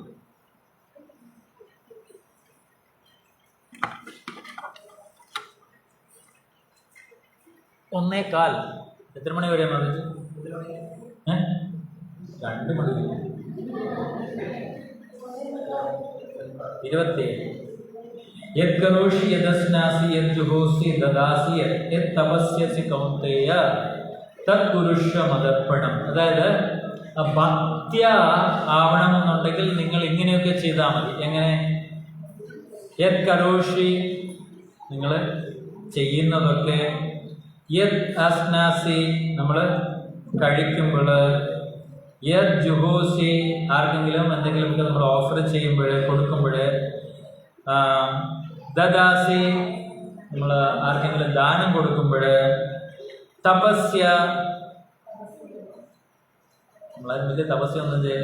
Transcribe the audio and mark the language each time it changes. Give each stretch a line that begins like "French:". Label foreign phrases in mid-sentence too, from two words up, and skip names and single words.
Malayalam: ഒന്നേകാൽ. എത്ര മണി വരെയാണ് പറഞ്ഞത്? 2 മണി. 27.
Sanskrit: യത് കരോഷി യദസ്നാസി യത് ജുഹോസി ദദാസി യത് തപസ്യസി കൗന്ദേയ തത് കുരുഷ്വ മദർപ്പണം.
Malayalam: അതായത് ഭക്ത്യ ആവണമെന്നുണ്ടെങ്കിൽ നിങ്ങൾ ഇങ്ങനെയൊക്കെ ചെയ്താൽ മതി. എങ്ങനെ?
Sanskrit: യത് കരോഷി,
Malayalam: നിങ്ങൾ ചെയ്യുന്നതൊക്കെ,
Sanskrit: യത് അസ്നാസി,
Malayalam: നമ്മൾ കഴിക്കുമ്പോൾ,
Sanskrit: യത് ജുഹോസി,
Malayalam: ആർക്കെങ്കിലും എന്തെങ്കിലുമൊക്കെ നമ്മൾ ഓഫർ ചെയ്യുമ്പോൾ, കൊടുക്കുമ്പോൾ, ദദാസി, നമ്മൾ ആർക്കെങ്കിലും ദാനം കൊടുക്കുമ്പോൾ, തപസ്യ, നമ്മളാരും വലിയ തപസ്യ ഒന്നും ചെയ്യുന്നത്.